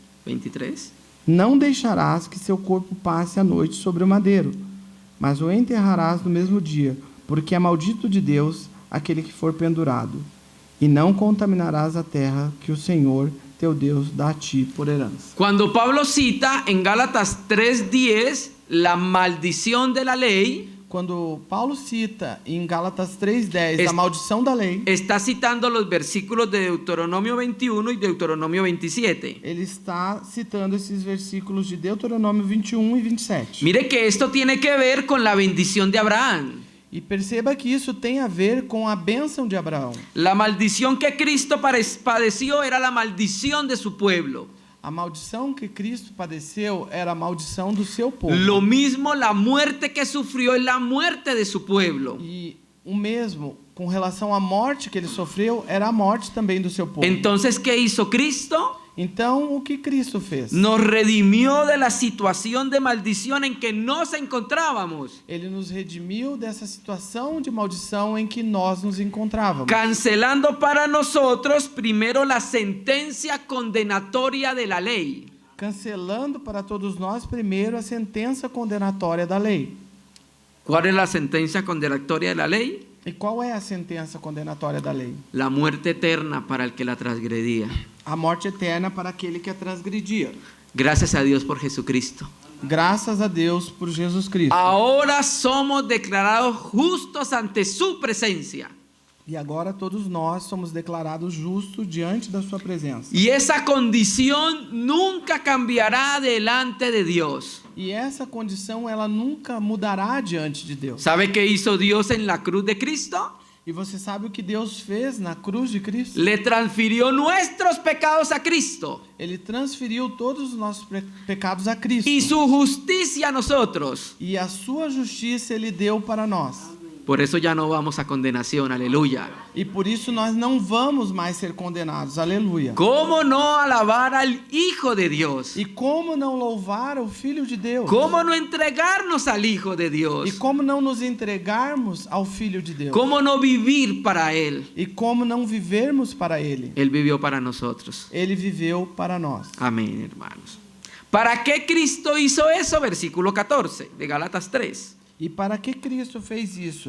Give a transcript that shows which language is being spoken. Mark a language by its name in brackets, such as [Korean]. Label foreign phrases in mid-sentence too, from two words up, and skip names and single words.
[Portuguese] 23. não deixarás que seu corpo passe a noite sobre o madeiro, mas o enterrarás no mesmo dia, porque é maldito de Deus aquele que for pendurado. E não contaminarás a terra que o Senhor, teu Deus, dá a ti por herança. [Spanish] Cuando Pablo cita en Gálatas 3:10 la maldición de la ley, [Portuguese] Quando Paulo cita em Gálatas 3:10 a [Spanish] Es- [Portuguese] maldição da lei, [Spanish] está citando los versículos de Deuteronomio 21 y Deuteronomio 27. [Portuguese] ele está citando esses versículos de Deuteronômio 21 e 27. [Spanish] Mire que esto tiene que ver con la bendición de Abraham. [Portuguese] E perceba que isso tem a ver com a bênção de Abraão. [Spanish] La maldición que Cristo padeció era la maldición de su pueblo. [Portuguese] A maldição que Cristo padeceu era a maldição do seu povo. [Spanish] Lo mismo la muerte que sufrió es la muerte de su pueblo. [Portuguese] E o mesmo, com relação à morte que ele sofreu, era a morte também do seu povo. [Spanish] Entonces, ¿qué hizo Cristo? [Portuguese] Então, o que Cristo fez? [Spanish] Nos redimió de la situación de maldición en que nos encontrábamos, [Portuguese] Ele nos redimiu dessa situação de maldição em que nós nos encontrávamos. [Spanish] cancelando para nosotros primero la sentencia condenatoria de la ley. [Portuguese] Cancelando para todos nós primeiro a sentença condenatória da lei. [Spanish] ¿Cuál es la sentencia condenatoria de la ley? [Portuguese] E qual é a sentença condenatória da lei? [Spanish] La muerte eterna para el que la transgredía. [Portuguese] A morte eterna para aquele que a transgredia. [Spanish] Gracias a Dios por Jesucristo. [Portuguese] Graças a Deus por Jesus Cristo. [Spanish] Ahora somos declarados justos ante su presencia. [Portuguese] E agora todos nós somos declarados justos diante da sua presença. [Spanish] Y esa condición nunca cambiará delante de Dios. [Portuguese] E essa condição ela nunca mudará diante de Deus. [Spanish] ¿Sabe qué hizo Dios en la cruz de Cristo? [Portuguese] E você sabe o que Deus fez na cruz de Cristo? [Spanish] Le transfirió nuestros pecados a Cristo [Portuguese] Ele transferiu todos os nossos pecados a Cristo. [Spanish] y su justicia a nosotros. [Portuguese] E a sua justiça ele deu para nós. [Spanish] Por eso ya no vamos a condenación, aleluya. [Portuguese] E por isso nós não vamos mais ser condenados. Aleluia. [Spanish] ¿Cómo no alabar al Hijo de Dios? [Portuguese] E como não louvar o Filho de Deus? [Spanish] ¿Cómo no entregarnos al Hijo de Dios? [Portuguese] E como não nos entregarmos ao Filho de Deus? [Spanish] ¿Cómo no vivir para Él? [Portuguese] E como não vivermos para Ele? [Spanish] Él vivió para nosotros. [Portuguese] Ele viveu para nós. [Spanish] Amén, hermanos. ¿Para qué Cristo hizo eso? Versículo 14 de Gálatas 3. [Portuguese] E para que Cristo fez isso?